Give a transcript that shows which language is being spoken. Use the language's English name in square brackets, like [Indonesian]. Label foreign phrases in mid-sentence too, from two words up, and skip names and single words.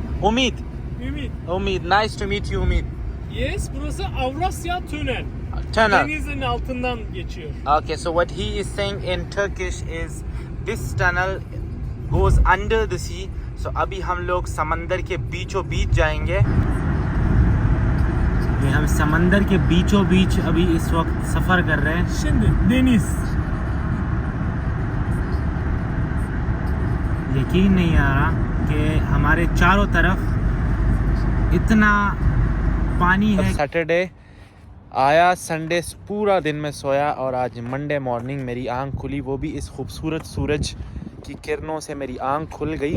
[English] Umid. Ümit. Umid. Nice to meet you Umid. Yes, [Turkish] burası Avrasya Tünel. Tunnel. Denizin altından geçiyor. [English] Okay, so what he is saying in Turkish is this tunnel goes under the sea. [Hindi] So अभी हम लोग समंदर के बीचों बीच जाएंगे. ये हम समंदर के बीचों बीच अभी इस वक्त सफर कर रहे हैं. [Turkish] Şimdi deniz. [Hindi] यकीन नहीं आ रहा कि हमारे चारों तरफ इतना पानी है. सैटरडे आया, संडे पूरा दिन में सोया और आज [English] Monday morning [Hindi] मेरी आंख खुली, वो भी इस खूबसूरत सूरज की किरणों से मेरी आंख खुल गई.